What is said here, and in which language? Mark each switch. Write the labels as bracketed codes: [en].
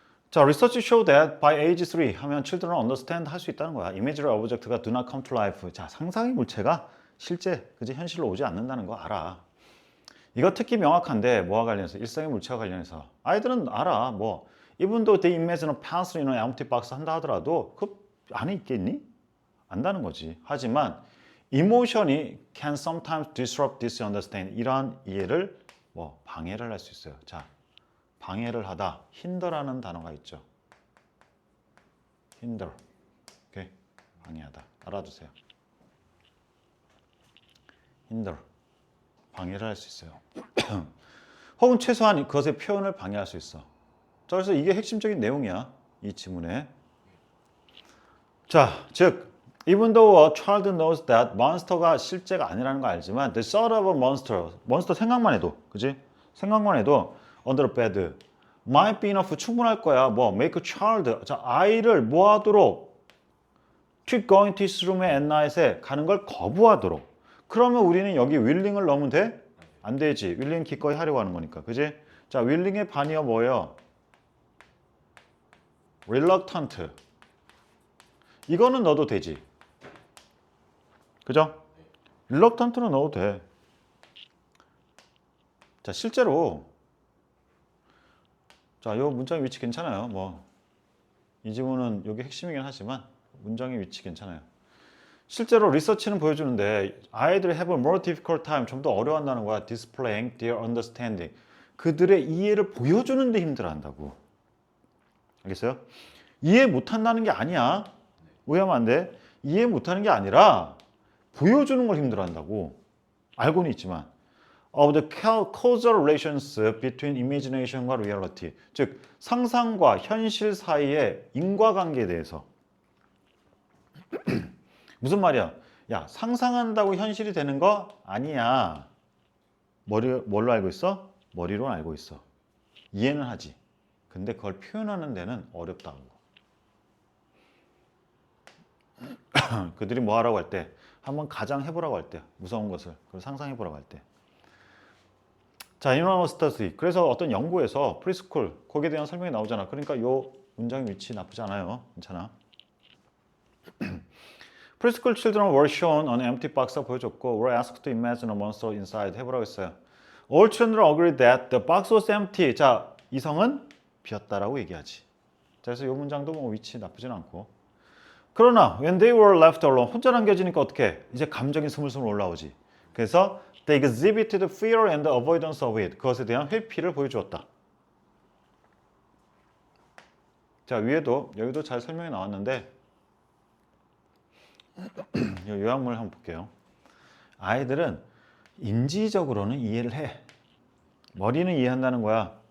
[en] 자, research show that by age 3 하면 children understand [ko] 할 수 있다는 거야. [en] imaginary object가 do not come to life. [ko] 자, 상상의 물체가 실제, 그지 현실로 오지 않는다는 거 알아. 이거 특히 명확한데 뭐와 관련해서? 일상의 물체와 관련해서. 아이들은 알아. [en] 뭐 even though they imagine a pencil in an empty box [ko] 한다 하더라도 그 안에 있겠니? 안다는 거지. 하지만 [en] emotion이 can sometimes disrupt this understanding. [ko] 이러한 이해를 뭐 방해를 할 수 있어요. 자, 방해를 하다, hinder라는 단어가 있죠. hinder, 오케이? 방해하다. 알아두세요. hinder, 방해를 할 수 있어요. 혹은 최소한 그것의 표현을 방해할 수 있어. 자, 그래서 이게 핵심적인 내용이야. 이 지문에. [en] 자, 즉 even though a child knows that monster가 [ko] 실제가 아니라는 거 알지만 [en] the thought of a monster [ko] 생각만 해도, 그지? 생각만 해도 [en] under a bed might be enough [ko] 충분할 거야. [en] 뭐 make a child, 자, [ko] 아이를 뭐 하도록 [en] keep going to his room at night에 [ko] 가는 걸 거부하도록. 그러면 우리는 여기 willing을 넣으면 돼? 안 되지. willing 기꺼이 하려고 하는 거니까, 그지? 자, willing의 반이요 뭐예요? reluctant. 이거는 넣어도 되지. 그죠? reluctant는 넣어도 돼. 자, 실제로 자, 요 문장의 위치 괜찮아요. 뭐 이 지문은 여기 핵심이긴 하지만 문장의 위치 괜찮아요. 실제로 리서치는 보여주는데 아이들이 [en] have a more difficult time, [ko] 좀 더 어려워한다는 거야. [en] displaying their understanding. [ko] 그들의 이해를 보여주는데 힘들어한다고. 알겠어요? 이해 못한다는 게 아니야. 오해하면 안 돼. 이해 못하는 게 아니라 보여주는 걸 힘들어한다고. 알고는 있지만. [en] of the causal relations between imagination과 reality. [ko] 즉 상상과 현실 사이의 인과관계에 대해서. 무슨 말이야? 야, 상상한다고 현실이 되는 거 아니야. 뭘로 알고 있어? 머리로 알고 있어. 이해는 하지. 근데 그걸 표현하는 데는 어렵다고. 그들이 뭐 하라고 할 때, 한번 가장해보라고 할 때, 무서운 것을 그걸 상상해보라고 할 때. [en] 자, in study. [ko] 그래서 어떤 연구에서 프리스쿨, 거기에 대한 설명이 나오잖아. 그러니까 요 문장의 위치 나쁘지 않아요. 괜찮아. [en] Preschool children were shown an empty box가 보여줬고 were asked to imagine a monster inside. [ko] 해보라고 했어요. [en] All children agreed that the box was empty. [ko] 자, 이성은 비었다라고 얘기하지. 자, 그래서 이 문장도 뭐 위치 나쁘진 않고. [en] 그러나 when they were left alone, [ko] 혼자 남겨지니까 어떻게? 이제 감정이 스물스물 올라오지. [en] 그래서 they exhibited fear and avoidance of it. [ko] 그것에 대한 회피를 보여주었다. 자, 위에도 여기도 잘 설명이 나왔는데 요약문을 한번 볼게요. 아이들은 인지적으로는 이해를 해. 머리는 이해한다는 거야.